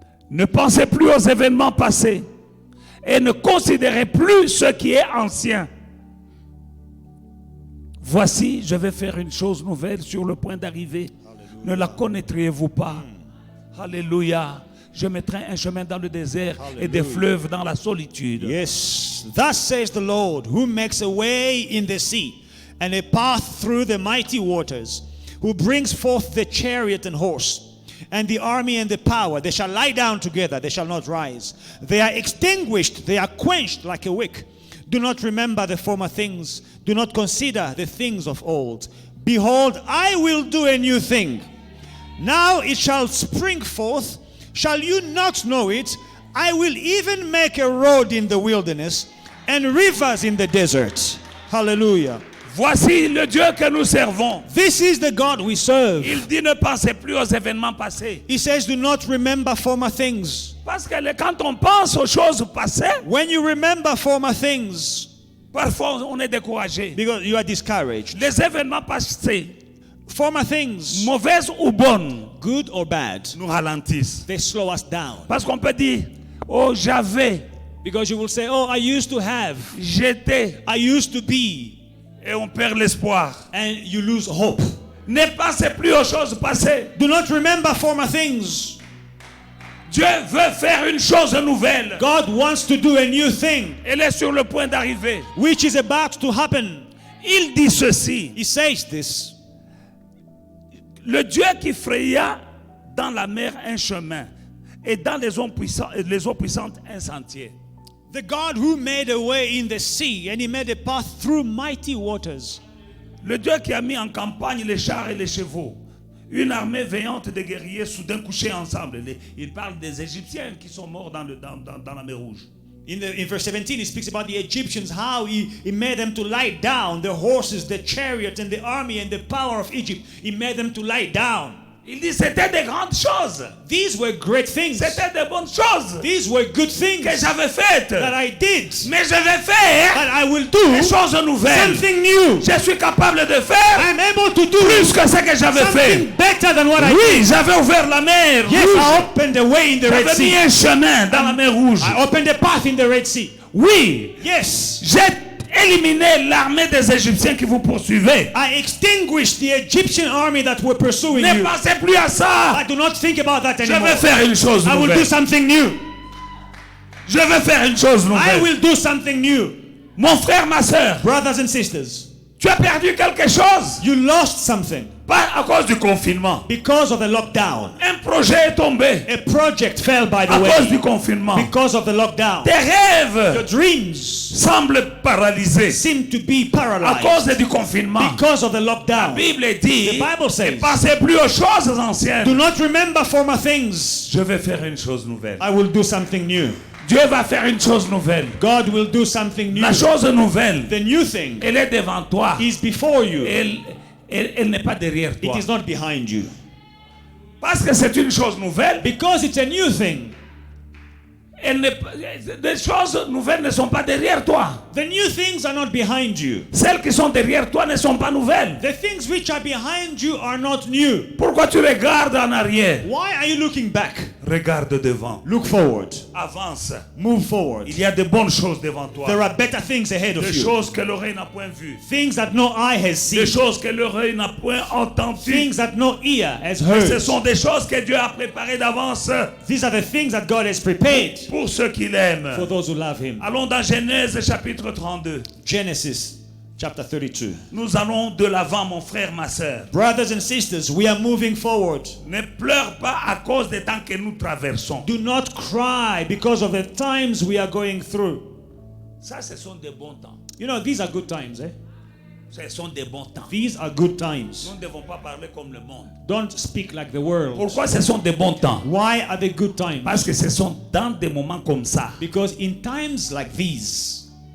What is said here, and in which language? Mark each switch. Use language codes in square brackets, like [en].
[fr] Ne pensez plus aux événements passés et ne considérez plus ce qui est ancien. Voici, je vais faire une chose nouvelle sur le point d'arriver. Ne la connaîtriez-vous pas? Alléluia. Je mettrai un chemin dans le désert et des fleuves dans la solitude. [en] Yes, thus says the Lord, who makes a way in the sea and a path through the mighty waters, who brings forth the chariot and horse, and the army and the power. They shall lie down together, they shall not rise. They are extinguished, they are quenched like a wick. Do not remember the former things, do not consider the things of old. Behold, I will do a new thing. Now it shall spring forth. Shall you not know it? I will even make a road in the wilderness and rivers in the desert. Hallelujah. [fr] Voici le Dieu que nous servons. [en] This is the God we serve. [fr] Il dit ne pensez plus aux événements passés. [en] He says, do not remember former things. [fr] Parce que quand on pense aux choses passées, [en] When you remember former things, [fr] parfois on est découragé. [en] because you are discouraged. [fr] Les événements passés, [en] Former things, [fr] mauvaises ou bonnes, [en] good or bad, [fr] nous ralentissent. [en] they slow us down. [fr] Parce qu'on peut dire, oh j'avais, [en] Because you will say, oh, I used to have, [fr] j'étais, [en] I used to be, [fr] et on perd l'espoir. [en] and you lose hope. [fr] Ne pensez plus aux choses passées. [en] Do not remember former things. [fr] Dieu veut faire une chose nouvelle. [en] God wants to do a new thing, [fr] Elle est sur le point d'arriver. [en] which is about to happen. [fr] Il dit ceci. [en] He says this. [fr] Le Dieu qui fraya dans la mer un chemin et dans les eaux puissantes un sentier. [en] The God who made a way in the sea and he made a path through mighty waters. [fr] Le Dieu qui a mis en campagne les chars et les chevaux. Une armée veillante de guerriers soudain couchés ensemble. Il parle des Égyptiens qui sont morts dans la mer Rouge. [en] In verse 17, he speaks about the Egyptians, how he made them to lie down, the horses, the chariots, and the army, and the power of Egypt. He made them to lie down. [fr] Il dit c'était des grandes choses. [en] These were great things. [fr] C'était des bonnes choses [en] These were good things [fr] que j'avais faites. [en] that I did. [fr] Mais je vais faire [en] But I will [fr] des [en] do [fr] choses nouvelles. [en] something new. [fr] Je suis capable de faire [en] I'm able to do [fr] plus que ce que j'avais fait. [en] something better than what I did. [fr] Oui, j'avais ouvert la mer [en] Yes, [fr] Rouge. [en] I opened a way in the Red [fr] J'avais mis [en] Sea. [fr] un chemin dans la mer Rouge. [en] I opened a path in the Red Sea. [fr] Oui, [en] Yes. [fr] j'ai éliminé l'armée des Égyptiens qui vous poursuivaient. [en] I extinguished the Egyptian army that were pursuing [fr] Ne [en] you. [fr] pensez plus à ça. [en] I do not think about that [fr] Je [en] anymore. [fr] vais faire une chose [en] I will do [fr] nouvelle. [en] something new. [fr] Je vais faire une chose [en] I [fr] nouvelle. [en] will do something new. [fr] Mon frère, ma soeur, [en] Brothers and sisters, [fr] tu as perdu quelque chose. [en] you lost something [fr] Pas à cause du confinement. [en] because of the lockdown. [fr] Un projet est tombé [en] A project fell by the [fr] à cause du [en] way [fr] confinement. [en] because of the lockdown. [fr] Tes [en] Your [fr] rêves [en] dreams [fr] semblent paralysés [en] seem to be [fr] à [en] paralyzed [fr] cause du confinement. [en] because of the [fr] La [en] lockdown. [fr] Bible dit, [en] The Bible says, [fr] ne pensez plus aux choses [en] do [fr] anciennes. [en] not remember former things. [fr] Je vais faire une chose nouvelle. [en] I will do something new. [fr] Dieu va faire une chose nouvelle. [en] God will do something new. [fr] La chose nouvelle, [en] The new thing [fr] elle est devant toi. [en] is before you. [fr] Elle n'est pas derrière [en] It [fr] toi. [en] is not behind you. [fr] Parce que c'est une chose nouvelle. [en] Because it's a new thing. [fr] Les choses nouvelles ne sont pas derrière toi. [en] The new things are not behind you. [fr] Celles qui sont derrière toi ne sont pas nouvelles. [en] The things which are behind you are not new. [fr] Pourquoi tu regardes en arrière? [en] Why are you looking back? [fr] Regarde devant. [en] Look forward. [fr] Avance. [en] Move forward. [fr] Il y a de bonnes choses devant toi. [en] There are better things ahead of [fr] Des [en] you. [fr] choses que l'oreille n'a point vues. [en] Things that no eye has seen. [fr] Des choses que l'oreille n'a point entendues. [en] Things that no ear has [fr] Ce [en] heard. [fr] sont des choses que Dieu a préparées d'avance [en] These are the things that God has prepared [fr] pour ceux qui l'aiment. [en] for those who love Him. [fr] Allons dans Genèse chapitre 32. [en] Genesis chapter 32. [fr] Nous allons de l'avant, mon frère, ma soeur. [en] Brothers and sisters, we are moving forward. [fr] Ne pleure pas à cause des temps que nous traversons. [en] Do not cry because of the times we are going through. [fr] Ça, ce sont des bons temps. [en] You know, these are good times, eh? [fr] Ce sont des bons temps. [en] These are good [fr] Nous [en] times. [fr] ne devons pas parler comme le monde. [en] Don't speak like the world. [fr] Pourquoi ce sont des bons temps? [en] Why are they good times? [fr] Parce que ce sont dans des moments comme ça [en] Because in times like these,